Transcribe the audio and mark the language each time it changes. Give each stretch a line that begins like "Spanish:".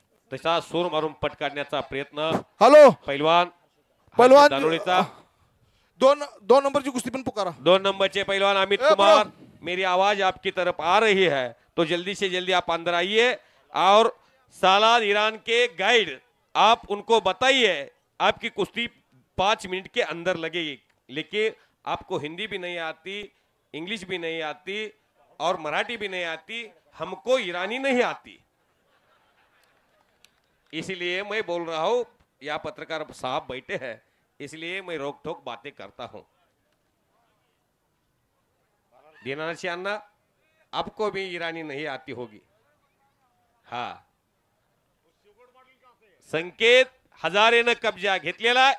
Marathi: तसा सूर मारून पट काढण्याचा प्रयत्न हॅलो पैलवान दानोळीचा. दोन नंबरची कुस्ती पण पुकारा.
Hindi: 2 नंबर चे पैलवान अमित कुमार, मेरी आवाज आपकी तरफ आ रही है तो जल्दी से जल्दी आप अंदर आइए और सालाद ईरान के गाइड आप उनको बताइए आपकी कुश्ती 5 मिनट के अंदर लगेगी, लेकिन आपको हिंदी भी नहीं आती, इंग्लिश भी नहीं आती और मराठी भी नहीं आती, हमको ईरानी नहीं आती, इसलिए मैं बोल रहा हूं. या पत्रकार साहब बैठे हैं इसलिए मैं रोक टोक बातें करता हूं. दीनानाथ अन्ना, आपको भी ईरानी नहीं आती होगी.
Marathi: हाँ, संकेत हजारेनं कब्जा घेतलेला.